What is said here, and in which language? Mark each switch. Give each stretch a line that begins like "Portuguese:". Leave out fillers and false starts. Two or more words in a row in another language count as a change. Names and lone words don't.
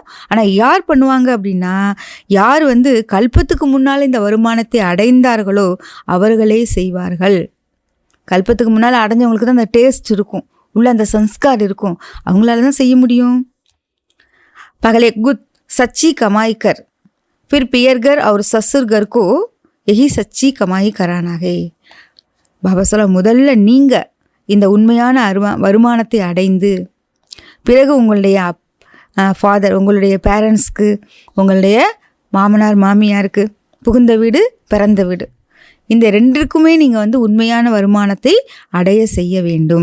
Tamil: ஆனால் யார் பண்ணுவாங்க அப்படின்னா, யார் கல்பத்துக்கு முன்னால் இந்த வருமானத்தை அடைந்தார்களோ அவர்களே செய்வார்கள். கல்பத்துக்கு முன்னால் அடைஞ்சவங்களுக்கு தான் அந்த டேஸ்ட் இருக்கும், உள்ள அந்த சன்ஸ்கார் இருக்கும், அவங்களால தான் செய்ய முடியும்.
Hindi: पहले खुद सच्ची कमाई कर फिर पियर घर और ससुर घर को यही सच्ची कमाई कराना है.
Tamil: பாபா சொல்ல, முதல்ல நீங்கள் இந்த உண்மையான வருமானத்தை அடைந்து பிறகு உங்களுடைய ஃபாதர், உங்களுடைய பேரண்ட்ஸ்க்கு, உங்களுடைய மாமனார் மாமியாருக்கு, புகுந்த வீடு பிறந்த வீடு, இந்த 2க்குமே நீங்கள் உண்மையான வருமானத்தை அடைய செய்ய வேண்டும்.